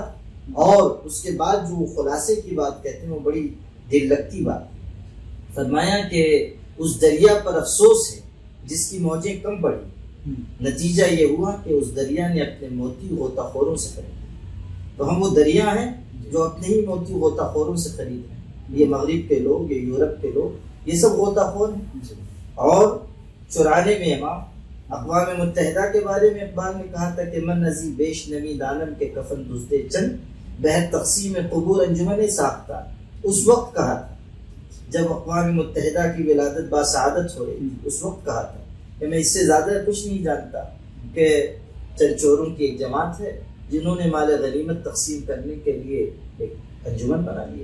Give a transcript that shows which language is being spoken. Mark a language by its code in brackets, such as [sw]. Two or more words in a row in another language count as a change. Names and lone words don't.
[ur] اور اس کے بعد جو خلاصے کی بات کہتے ہیں وہ بڑی دل لگتی بات، فرمایا کہ اس دریا پر افسوس ہے جس کی موجیں کم پڑی، نتیجہ یہ ہوا کہ اس دریا نے اپنے موتی غوطہ خوروں سے خرید۔ تو ہم وہ دریا ہیں جو اپنے ہی موتی غوطہ خوروں سے خرید رہے ہیں۔ یہ مغرب کے لوگ، یہ یورپ کے لوگ، یہ سب غوطہ خور ہیں، اور چرانے میں امام، اقوام متحدہ کے بارے میں اقبال نے کہا تھا کہ [fa] من ازی بیش نمی دانم کے کفن دزدے چند بہر تقسیم قبور انجمن ساختہ. [ur] اس وقت کہا تھا جب اقوام متحدہ کی ولادت باسعادت ہو رہی تھی، اس وقت کہا تھا کہ میں اس سے زیادہ کچھ نہیں جانتا کہ چند چوروں کی ایک جماعت ہے جنہوں نے مال غنیمت تقسیم کرنے کے لیے ایک انجمن بنا لی.